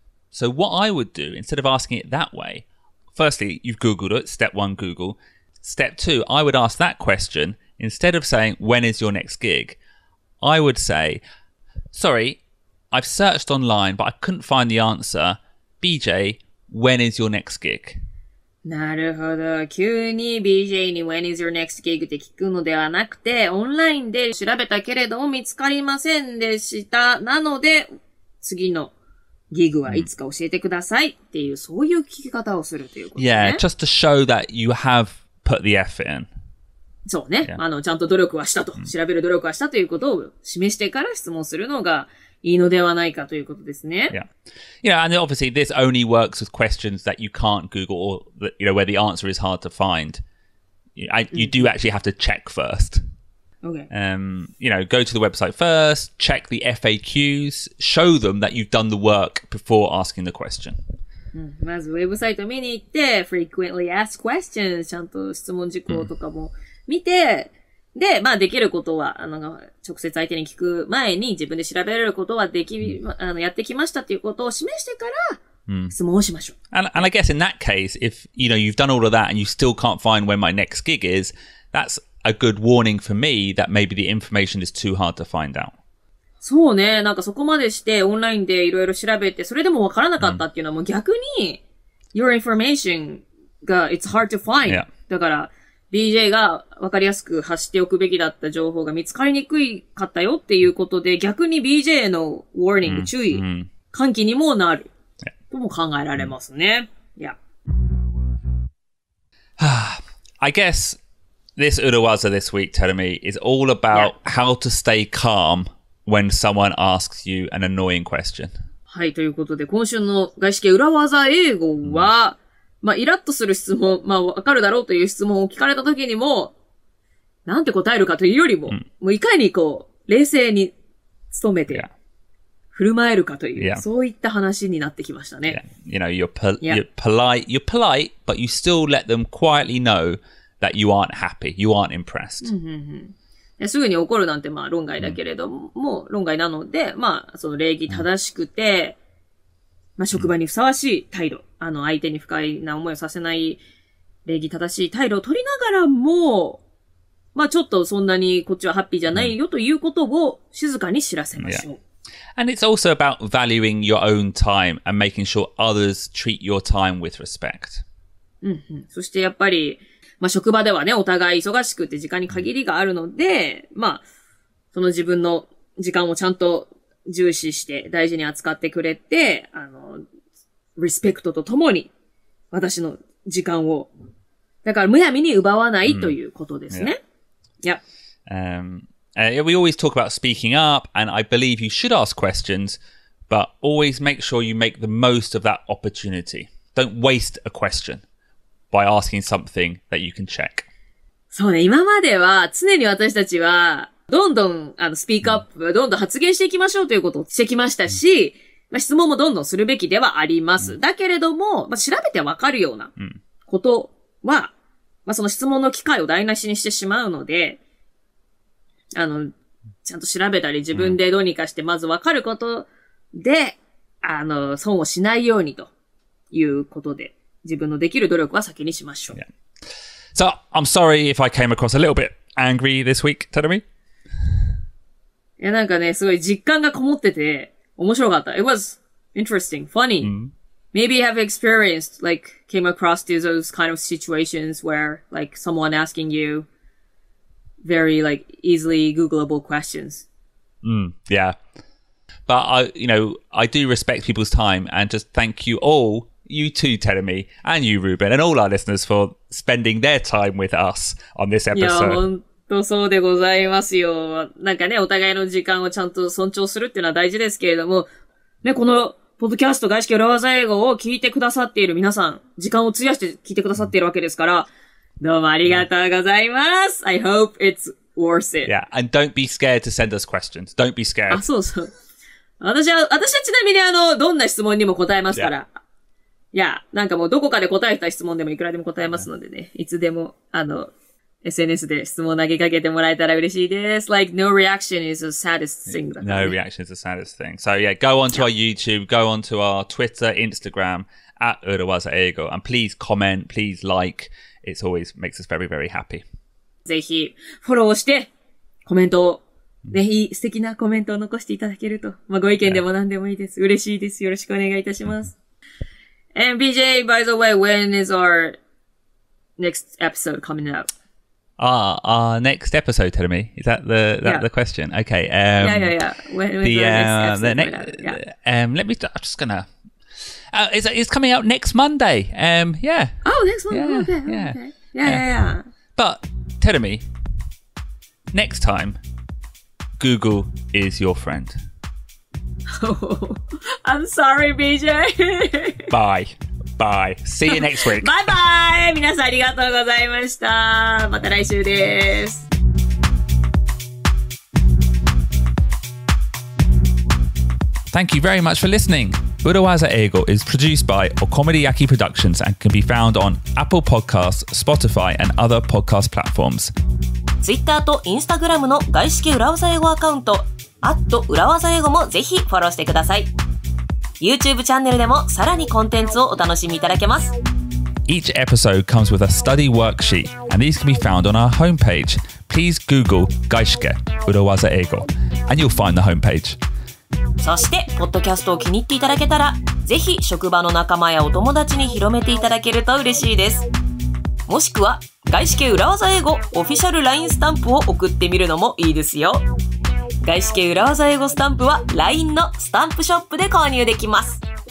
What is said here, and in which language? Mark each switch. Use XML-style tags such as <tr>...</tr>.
<en>So what I would do, instead of asking it that way, firstly, you've Googled it. Step 1, Google. Step 2, I would ask that question. Instead of saying, when is your next gig? I would say, sorry, I've searched online, but I couldn't find the answer. BJ, when is your next gig?</en> <ja>なるほど。急に BJ に</ja> <en>When is your next gig</en> <ja>って聞くのではなくて、オンラインで調べたけれども見つかりませんでした。なので、次のギグはいつか教えてくださいっていう、そういう聞き方をするということですね。</ja> <en>Yeah, just to show that you have put the effort in.</en> <ja>そうね。</ja> <en>Yeah.</en> <ja>ちゃんと努力はしたと、調べる努力はしたということを示してから質問するのがいいのではないかということですね。</ja> <en>Yeah. Yeah, and obviously this only works with questions that you can't Google or that, where the answer is hard to find. You do actually have to check first. Okay. Go to the website first, check the FAQs, show them that you've done the work before asking the question.</en> <ja>まずウェブサイト見に行って、</ja> <en>frequently asked questions</en> <ja>ちゃんと質問事項とかも見て、で、まあできることは、直接相手に聞く前に自分で調べられることはやってきましたっていうことを示してから、質問をしましょう。</ja> <en>And I guess in that case, if, you've done all of that and you still can't find when my next gig is, that's a good warning for me that maybe the information is too hard to find out.</en> <ja>そうね。なんかそこまでしてオンラインでいろいろ調べて、それでもわからなかったっていうのはもう逆に、</ja> <en>your information</en> <ja>が</ja> <en>it's hard to find. Yeah.</en> <ja>だから、BJ がわかりやすく発しておくべきだった情報が見つかりにくいかったよっていうことで、逆に BJ の warning、注意、喚起にもなる。とも考えられますね。Yeah.</ja> <en>I guess this Urawaza this week, Terumi, is all about how to stay calm when someone asks you an annoying question.</en> <ja>はい、ということで、今週の外資系裏技英語は、まあ、イラッとする質問、まあ、わかるだろうという質問を聞かれたときにも、なんて答えるかというよりも、もういかに冷静に努めて、振る舞えるかという、そういった話になってきましたね。</ja> <en>You're polite, but you still let them quietly know that you aren't happy, you aren't impressed.</en> <ja>すぐに怒るなんてまあ論外だけれども、論外なので、まあ、その礼儀正しくて、まあ、職場にふさわしい態度、相手に不快な思いをさせない礼儀正しい態度を取りながらも、まあ、ちょっとそんなにこっちはハッピーじゃないよということを静かに知らせましょう。</ja> <en>And it's also about valuing your own time and making sure others treat your time with respect.</en> <ja>そしてやっぱり、まあ、職場ではね、お互い忙しくて時間に限りがあるので、まあ、その自分の時間をちゃんと重視して大事に扱ってくれて、リスペクトとともに私の時間を、だからむやみに奪わないということですね。</ja> <en>Yeah. We always talk about speaking up, and I believe you should ask questions, but always make sure you make the most of that opportunity. Don't waste a question by asking something that you can check.</en> <ja>そうね、今までは常に私たちは、どんどん、スピークアップ、どんどん発言していきましょうということをしてきましたし、まあ、質問もどんどんするべきではあります。だけれども、まあ、調べてわかるようなことは、まあ、その質問の機会を台無しにしてしまうので、ちゃんと調べたり自分でどうにかしてまずわかることで、損をしないようにということで、自分のできる努力は先にしましょう。</ja> <en>Yeah. So, I'm sorry if I came across a little bit angry this week, Terumi.</en> <ja>いや、なんかね、すごい実感がこもってて、面白かった。</ja> <en>It was interesting, funny. Maybe you have experienced, came across those kind of situations where, someone asking you very, easily Googleable questions. Yeah. But, I do respect people's time and just thank you all, you too, Terumi, and you, Ruben, and all our listeners for spending their time with us on this episode.</en> <ja>いや、本とそうでございますよ。なんかね、お互いの時間をちゃんと尊重するっていうのは大事ですけれども、ね、この、ポッドキャスト外資系裏技英語を聞いてくださっている皆さん、時間を費やして聞いてくださっているわけですから、どうもありがとうございます。</ja> <en>I hope it's worth it. Yeah, and don't be scared to send us questions. Don't be scared.</en> <ja>あ、そうそう。私はちなみにどんな質問にも答えますから。いや、なんかもうどこかで答えた質問でもいくらでも答えますのでね。いつでも、SNS で質問投げかけてもらえたら嬉しいです。</ja> <en>Like, no reaction is the saddest thing. No reaction is the saddest thing. So yeah, go onto our YouTube, go onto our Twitter, Instagram, at Urawaza Eigo, and please comment, please like. It always makes us very, very happy.</en> <ja>ぜひ、フォローして、コメントを、ぜひ、素敵なコメントを残していただけると。まあ、ご意見でも何でもいいです。嬉しいです。よろしくお願いいたします。</ja> <en>And BJ, by the way, when is our next episode coming out? Our next episode, Terumi? Is that the question? Okay. Yeah. When the next episode? Let me. I'm just gonna. It's coming out next Monday. Yeah. Oh, next Monday. Yeah, Okay. yeah. Okay. Yeah. But Terumi, next time, Google is your friend. Oh, I'm sorry, BJ. Bye. See you next week.</en> <ja>バイバイ。皆さんありがとうございました。また来週です。</ja> <en>Thank you very much for listening. Urawaza Eigo is produced by Okomediyaki Productions and can be found on Apple Podcasts, Spotify, and other podcast platforms.</en> <ja>Twitter と Instagram の外資系裏技英語アカウント、裏技英語もぜひフォローしてください。 YouTube チャンネルでもさらにコンテンツをお楽しみいただけます。</ja> <en>Each episode comes with a study worksheet, and these can be found on our homepage. Please Google 外資系裏技英語 and you'll find the homepage.</en> <ja>そして、ポッドキャストを気に入っていただけたら、ぜひ職場の仲間やお友達に広めていただけると嬉しいです。もしくは、外資系裏技英語オフィシャル LINE スタンプを送ってみるのもいいですよ。外資系裏技英語スタンプは LINE のスタンプショップで購入できます。</ja>